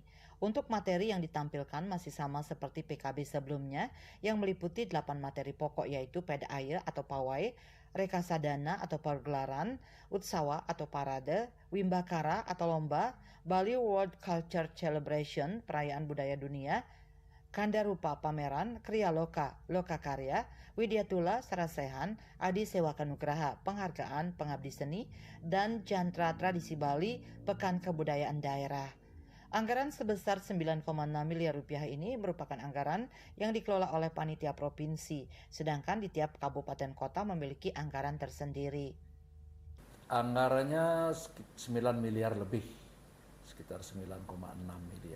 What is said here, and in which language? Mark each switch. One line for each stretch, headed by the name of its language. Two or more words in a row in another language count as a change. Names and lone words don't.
Indonesian: Untuk materi yang ditampilkan masih sama seperti PKB sebelumnya yang meliputi 8 materi pokok yaitu pedaya atau pawai, rekasadana atau pergelaran, utsawa atau parade, wimbakara atau lomba, Bali World Culture Celebration, perayaan budaya dunia, Kandarupa pameran, Kriya Loka, Loka Karya, Widyatula Sarasehan, Adi Sewaka Nugraha, penghargaan pengabdi seni, dan Jantra Tradisi Bali, Pekan Kebudayaan Daerah. Anggaran sebesar 9,6 miliar rupiah ini merupakan anggaran yang dikelola oleh panitia provinsi, sedangkan di tiap kabupaten kota memiliki anggaran tersendiri. Anggarannya 9 miliar lebih, sekitar 9,6 miliar.